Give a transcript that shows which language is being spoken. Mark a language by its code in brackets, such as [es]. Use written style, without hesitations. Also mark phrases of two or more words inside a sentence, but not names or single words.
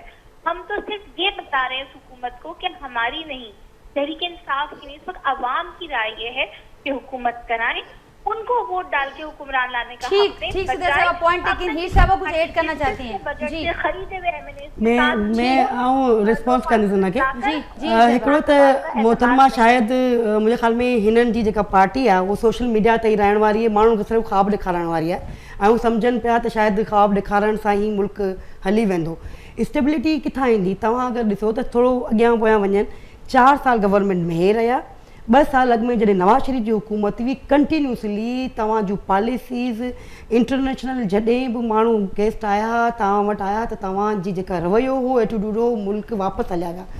[ur] ہم تو صرف یہ بتا رہے ہیں اس حکومت کو کہ ہماری نہیں، تحریکِ انصاف کی نہیں، اس وقت عوام کی رائے یہ ہے کہ حکومت کرائیں، ان کو ووٹ ڈال کے حکمران لانے کا ٹھیک پوائنٹ. لیکن ہیر صاحب کچھ ایڈ کرنا چاہتی ہیں جی? خریدے ہوئے [sd] मैं आऊं रिस्पॉन्स करने सुना के हिकिड़ो त मोहतरमा शायद [ur] مجھے خیال میں [sd] हिनन जी जेका पार्टी है वो [en] social media [sd] ते ही रहण वारी है, माण्हुनि खे सिर्फ़ु ख़्वाब ॾेखारण वारी है, ऐं सम्झनि पिया त शायद ख़्वाब ॾेखारण सां ई मुल्क हली वेंदो। स्टेबिलिटी किथां ईंदी? तव्हां अगरि ॾिसो त थोरो अॻियां पोयां वञनि, 4 साल गवर्नमेंट में हे रहिया, 2 साल अॻु में जॾहिं नवाज़ शरीफ़ जी हुकूमत हुई, कंटिन्यूसली तव्हां जूं [en] policies international [sd] जॾहिं बि माण्हू गेस्ट आया तव्हां वटि आया त तव्हांजी जेका रवैयो हो एटीट्यूड हो, मुल्क वापसि हलिया विया।